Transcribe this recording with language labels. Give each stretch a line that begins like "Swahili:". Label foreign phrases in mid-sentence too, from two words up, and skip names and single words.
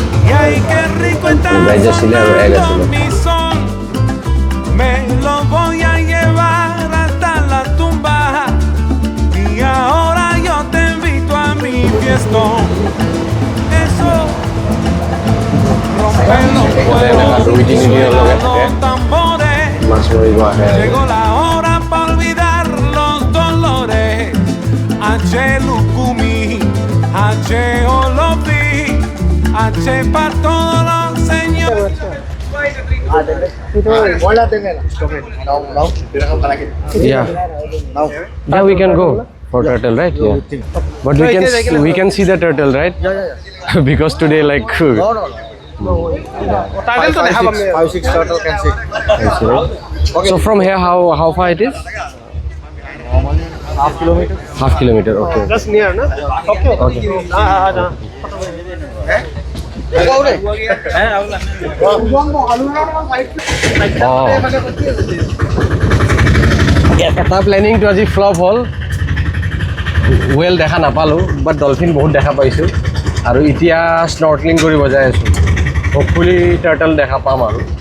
Assamese: ভেজ আছিলে আৰু এগ আছিলে দুই তিনি দিনৰ লগে থাকে মাছ মৰিব আহে
Spanish: H Lukumi, H Olofi, H para todos los señores.
English: Yeah, we can go for turtle, right? Yeah, but we can see the turtle, right? Yeah. Because today, like. No. Turtle to 5-6 turtle can see. Okay. So from here, how far it is? Half kilometer, okay. Just near, no? Okay.
Assamese: এটা প্লেনিংটো আজি ফ্লপ হ'ল ৱেল দেখা নাপালোঁ বাট ডলফিন বহুত দেখা পাইছোঁ আৰু এতিয়া স্নৰ্কলিং কৰিব যাই আছোঁ
English: hopefully turtle
Assamese: দেখা পাম আৰু